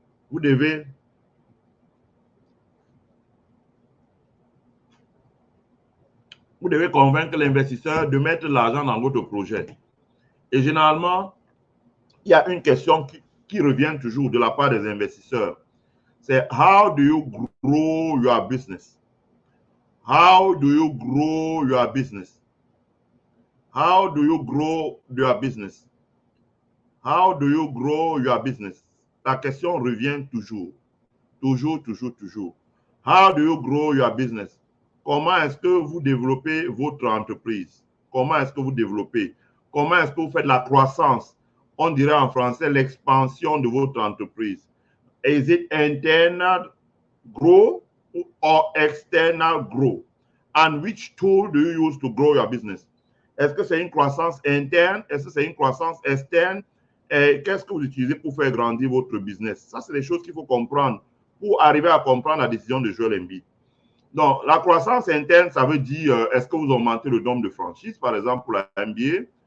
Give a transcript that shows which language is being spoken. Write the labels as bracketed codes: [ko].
[fr] Vous devez convaincre l'investisseur de mettre l'argent dans votre projet. Et généralement, il y a une question qui revient toujours de la part des investisseurs. [en] C'est how do you grow your business? How do you grow your business? How do you grow your business? How do you grow your business? [fr] La question revient toujours. Toujours, toujours, toujours. [en] How do you grow your business? [fr] Comment est-ce que vous développez votre entreprise? Comment est-ce que vous développez? Comment est-ce que vous faites la croissance? On dirait en français l'expansion de votre entreprise. [en] Is it internal grow or external grow? And which tool do you use to grow your business? [fr] Est-ce que c'est une croissance interne? Est-ce que c'est une croissance externe? Qu'est-ce que vous utilisez pour faire grandir votre business? Ça, c'est des choses qu'il faut comprendre pour arriver à comprendre la décision de Joel Embiid. Donc, la croissance interne, ça veut dire, est-ce que vous augmentez le nombre de franchises, par exemple, pour la NBA?